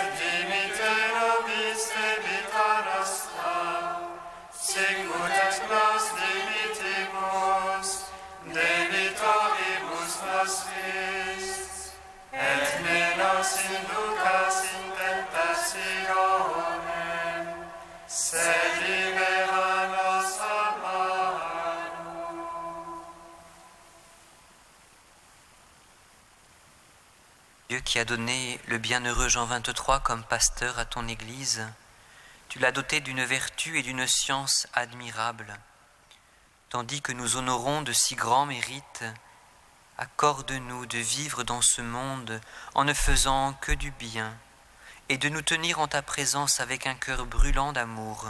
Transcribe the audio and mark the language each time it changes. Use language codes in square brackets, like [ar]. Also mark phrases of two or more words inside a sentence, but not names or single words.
[la] dimitte nobis debita nostra, sicut et nos dimittimus debitoribus nostris, et ne nos inducas in tentationem, sed libera nos a malo. [fr] Dieu qui a donné le bienheureux Jean 23 comme pasteur à ton Église, tu l'as doté d'une vertu et d'une science admirables. Tandis que nous honorons de si grands mérites, accorde-nous de vivre dans ce monde en ne faisant que du bien, et de nous tenir en ta présence avec un cœur brûlant d'amour.